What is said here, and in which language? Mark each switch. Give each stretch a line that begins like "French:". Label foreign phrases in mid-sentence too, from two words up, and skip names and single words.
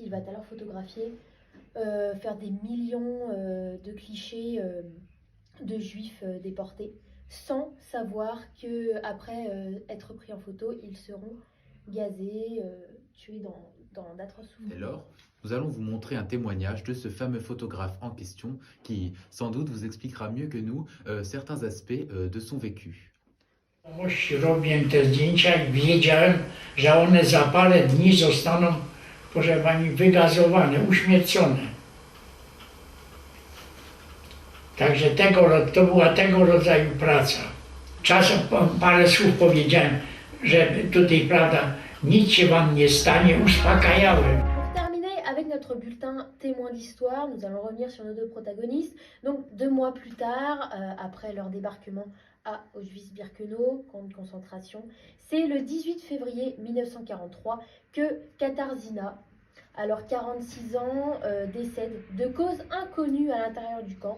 French: Il va alors photographier, faire des millions de clichés de juifs déportés, sans savoir qu'après être pris en photo, ils seront gazés, tués dans d'atroces souffrances. Dès lors, nous allons vous montrer un témoignage de ce fameux photographe en question qui, sans doute, vous expliquera mieux que nous certains aspects de son vécu.
Polish: Robiłem te zdjęcia i wiedziałem, że one za parę dni zostaną, proszę pani, wygazowane, uśmiercone. Także to była tego rodzaju praca. Czasem parę słów powiedziałem, że tutaj, prawda, nic się wam nie stanie, uspokajałem.
French: Pour terminer avec notre bulletin témoin d'histoire, nous allons revenir sur nos deux protagonistes. Donc 2 mois plus tard, après leur débarquement à Auschwitz-Birkenau, camp de concentration, c'est le 18 février 1943 que Katarzyna, alors 46 ans, décède de cause inconnue à l'intérieur du camp.